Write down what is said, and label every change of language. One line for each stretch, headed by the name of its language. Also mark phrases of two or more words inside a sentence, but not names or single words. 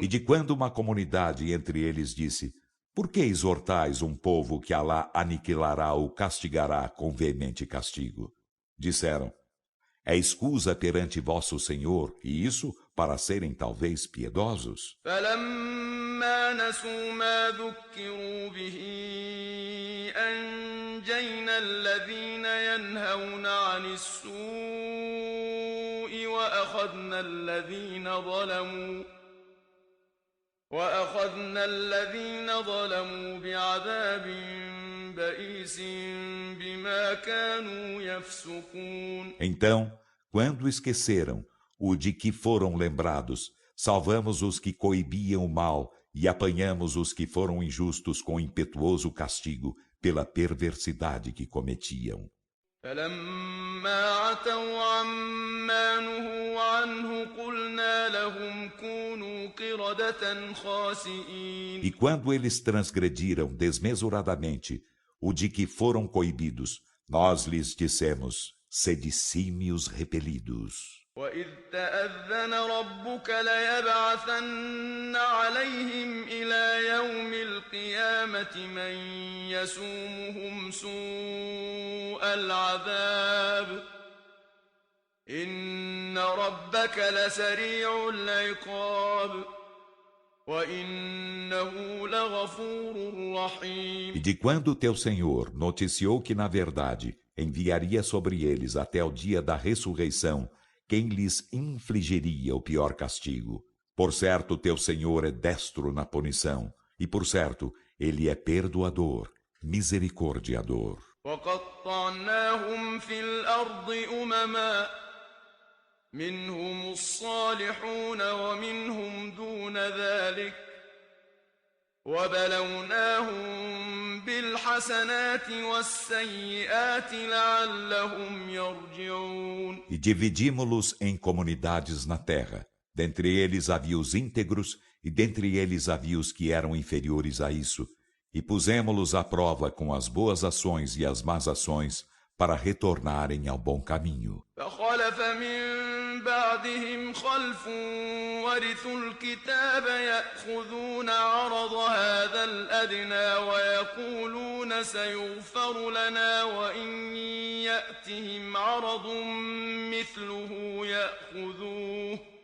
Portuguese: E de quando uma comunidade entre eles disse: Por que exortais um povo que Alá aniquilará ou castigará com veemente castigo? Disseram: É escusa perante vosso Senhor, e isso para serem talvez piedosos.
Arabic: فلما نسوا ما ذكروا به أنجينا الذين ينهون عن السوء وأخذنا الذين ظلموا بعذاب بئيس بما كانوا يفسقون.
Portuguese: Então, quando esqueceram o de que foram lembrados, salvamos os que coibiam o mal e apanhamos os que foram injustos com impetuoso castigo pela perversidade que cometiam.
Arabic: فلما عتوا عما نهوا عنه قلنا لهم كونوا قردة خاسئين.
Portuguese: E quando eles transgrediram desmesuradamente o de que foram coibidos, nós lhes dissemos: sede símios repelidos.
Arabic: وإذ تأذن ربك ليبعثن عليهم إلى يوم القيامة من يسومهم سوء العذاب إن ربك لسريع العقاب وإنه لغفور رحيم.
Portuguese: E de quando teu Senhor noticiou que, na verdade, enviaria sobre eles até o dia da ressurreição quem lhes infligiria o pior castigo. Por certo, teu Senhor é destro na punição, e por certo, ele é perdoador, misericordiador.
Arabic: وقطعناهم في الأرض أمما منهم الصالحون ومنهم دون ذلك وبلوناهم بالحسنات والسيئات لعلهم يرجعون.
Portuguese: E dividimos-los em comunidades na terra. Dentre eles havia os íntegros, e dentre eles havia os que eram inferiores a isso. E pusemos-los à prova com as boas ações e as más ações, para retornarem ao bom caminho.
Arabic: فخلف من بعدهم خلف ورثوا الكتاب يأخذون عرض هذا الأدنى ويقولون سيغفر لنا وإن يأتهم عرض مثله يأخذوه